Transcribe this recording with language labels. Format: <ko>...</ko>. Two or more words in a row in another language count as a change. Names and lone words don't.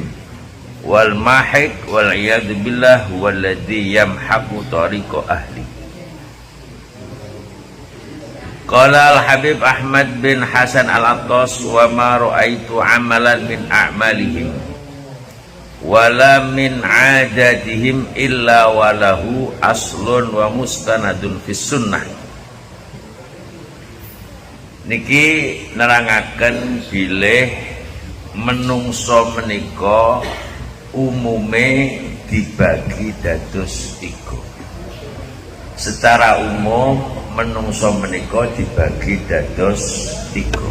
<ar>والماحق والعياذ بالله والذي يمحق طريقة أهل. قال الحبيب أحمد بن حسن العطاس وما رأيت عملا من أعمالهم ولا من عاداتهم إلا وله أصل ومستند في السنة.</ar> <jv>Niki nerangaken bilih menungso menika umume dibagi dados 3.</jv> <id>Secara umum</id> <jv>menungso menika dibagi dados 3.</jv>